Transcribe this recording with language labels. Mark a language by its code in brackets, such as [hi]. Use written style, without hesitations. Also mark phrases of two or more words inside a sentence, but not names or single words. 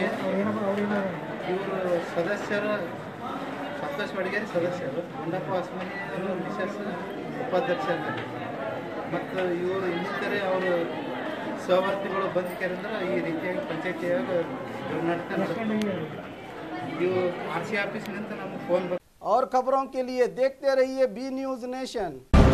[kn] ಇವರು ಸದಸ್ಯರು ಸಂತೋಷ್ ಬಡಗೇರಿ ಸದಸ್ಯರು, ಗುಂಡಪ್ಪ ಹೊಸಮನಿ ಮಿಸಸ್ ಉಪಾಧ್ಯಕ್ಷರು ಮತ್ತು ಇವರು ಇನ್ನಿತರೆ ಅವರು ಸಹವರ್ತಿಗಳು ಬಂದು ಕೇಳಿದ್ರೆ ಈ ರೀತಿಯಾಗಿ ಪಂಚಾಯತಿಯಾಗ ದುರ್ನಾಟಕ ಇವು RC ಆಫೀಸ್ನಿಂದ ನಮಗೆ ಫೋನ್ [hi] और खबरों के लिए देखते रहिए बी न्यूज़ नेशन।